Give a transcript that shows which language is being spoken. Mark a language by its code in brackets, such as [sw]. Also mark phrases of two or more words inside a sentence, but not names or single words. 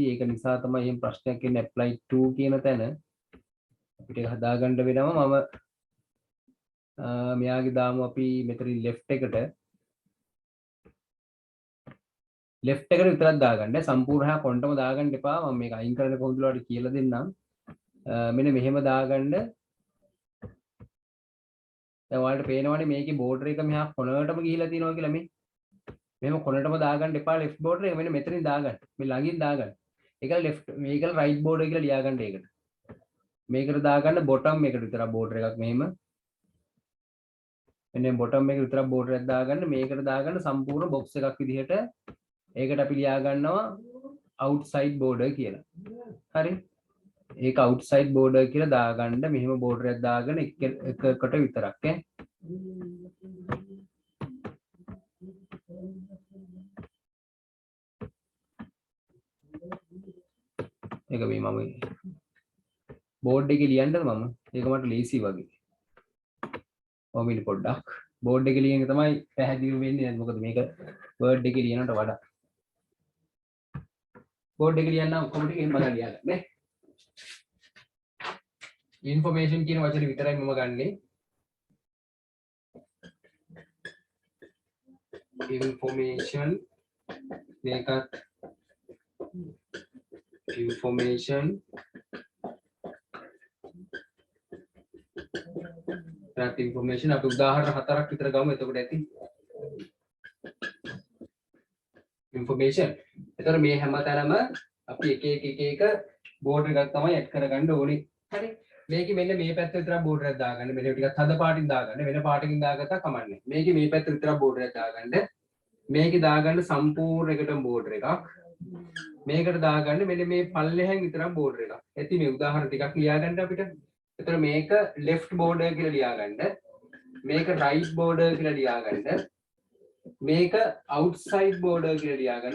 [si] ඒක නිසා තමයි මේ ප්‍රශ්නයක් එන්නේ [en] apply to [si] කියන තැන. අපිට ඒක හදාගන්න වෙනවා මම මෙයාගේ දාමු අපි මෙතනින් left එකට left එකට විතරක් දාගන්න. සම්පූර්ණ හැ කොන්ටම දාගන්න එපා. මම මේක අයින් කරන්න කොහොමද ඔයාලට කියලා දෙන්නම්. මෙන්න මෙහෙම දාගන්න. දැන් ඔයාලට පේනවනේ මේකේ බෝඩර් එක මෙහා කොනකටම ගිහිලා තියෙනවා කියලා මේ. මෙහෙම කොනටම දාගන්න එපා [en] left border [si] එක. මෙන්න මෙතනින් දාගන්න. මේ ළඟින් දාගන්න. ඒක left මේක [en] right border [si] කියලා ලියාගන්න ඒකට. මේකට දාගන්න bottom එකට විතරක් border එකක් මෙහෙම. මෙන්න bottom එක විතරක් border එකක් දාගන්න. මේකට දාගන්න සම්පූර්ණ box එකක් විදිහට. ඒකට අපි ලියා ගන්නවා [en] outside border [si] කියලා. හරි. ඒක [en] outside border [si] කියලා දාගන්න. මෙහෙම border එකක් දාගෙන එකකට විතරක් ඈ. ඒක මේ මම බෝඩ් එකේ ලියන්නද මම? ඒක මට ලේසි වගේ. ඔමින් පොඩ්ඩක් බෝඩ් එකේ ලියන එක තමයි පැහැදිලි වෙන්නේ. මොකද මේක වර්ඩ් එකේ ලියනට වඩා බෝඩ් එකේ ලියන්න කොහොමද එහෙම බලන්න ලියන්න නේ. ඉන්ෆර්මේෂන් කියන වචනේ විතරයි මම ගන්නෙ. ඉන්ෆර්මේෂන් මේකත් [en] information that information [si] අපි උදාහරණ හතරක් විතර ගමු එතකොට ඇති information. එතකොට මේ හැමතැනම අපි එක බෝඩර් එකක් තමයි ඇඩ් කරගන්න ඕනේ. හරි. මේකේ මෙන්න මේ පැත්ත විතරක් බෝඩර් එකක් දාගන්න. මෙන්න ටිකක් හද පාටින් දාගන්න. වෙන පාටකින් දාගත්තා කමන්නේ. මේකේ මේ පැත්ත විතරක් බෝඩර් එකක් දාගන්න. මේකේ දාගන්න සම්පූර්ණ එකටම බෝඩර් එකක්. මේකට දාගන්න මෙන්න මේ පල්ලෙහෙන් විතරක් බෝඩර් එකක්. ඇති මේ උදාහරණ ටිකක් ලියාගන්න අපිට. එතකොට මේක [en] left border [si] කියලා ලියාගන්න. මේක [en] right border [si] කියලා ලියාගන්න. මේක [en] outside border [si] කියලා ලියාගන්න.